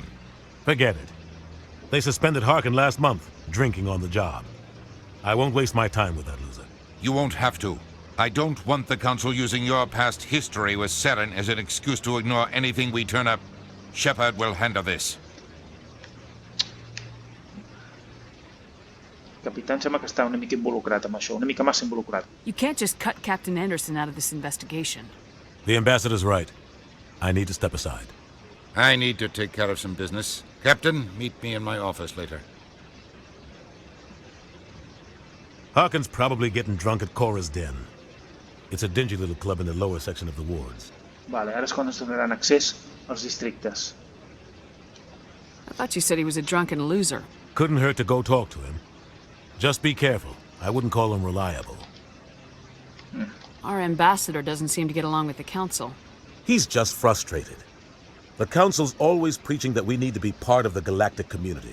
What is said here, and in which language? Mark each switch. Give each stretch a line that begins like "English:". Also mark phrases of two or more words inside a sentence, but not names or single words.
English: Forget it. They suspended Harkin last month, drinking on the job. I won't waste my time with that loser. You won't have to. I don't want the Council using your past history with Saren as an excuse to ignore anything we turn up. Shepard will handle this.
Catalan: El capità em sembla que està una mica involucrat amb això, una mica massa involucrat.
English: You can't just cut Captain Anderson out of this investigation. The ambassador's right. I need to step aside. I need to take care of some business. Captain, meet me in my office later. Harkin's probably getting drunk at Cora's Den. It's a dingy little club in the lower section of the wards.
Catalan: Vale, ara és quan ens donaran accés als districtes.
English: I thought you said he was a drunken loser. Couldn't hurt to go talk to him. Just be careful. I wouldn't call him reliable. Our ambassador doesn't seem to get along with the Council. He's just frustrated. The Council's always preaching that we need to be part of the galactic community.